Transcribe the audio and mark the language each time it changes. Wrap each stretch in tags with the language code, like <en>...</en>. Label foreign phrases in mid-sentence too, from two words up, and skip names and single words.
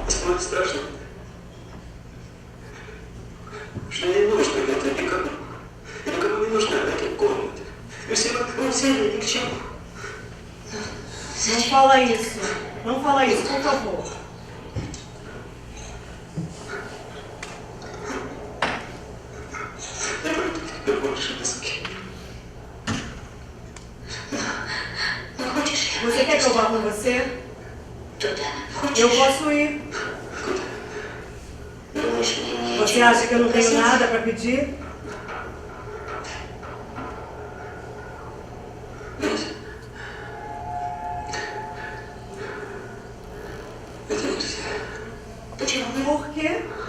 <ru>ничего страшного. Что не нужно это никому. Никому не нужна эта комната. Все ни к чему.</ru> <pt>Não fala isso. Não fala isso, por favor. Você quer que eu vá com você? Eu posso ir. Você acha que eu não tenho nada para pedir? Por quê?</pt>